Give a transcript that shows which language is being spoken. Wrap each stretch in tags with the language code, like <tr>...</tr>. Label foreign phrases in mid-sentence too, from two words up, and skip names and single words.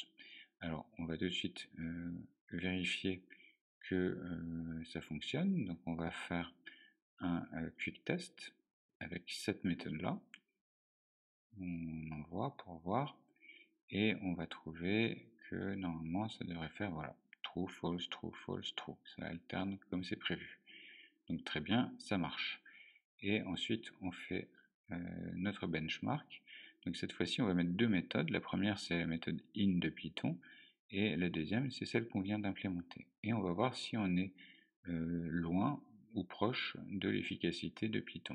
<fr>Alors on va tout de suite vérifier que ça fonctionne. Donc on va faire un</fr> <en>quick test</en> <fr>avec cette méthode là, on envoie pour voir, et on va trouver que normalement ça devrait faire voilà,</fr> <en>true, false, true, false, true,</en> <fr>ça alterne comme c'est prévu. Donc très bien, ça marche. Et ensuite on fait notre benchmark. Donc cette fois-ci on va mettre deux méthodes. La première c'est la méthode in de Python, et la deuxième c'est celle qu'on vient d'implémenter. Et on va voir si on est loin ou proche de l'efficacité de Python.</fr>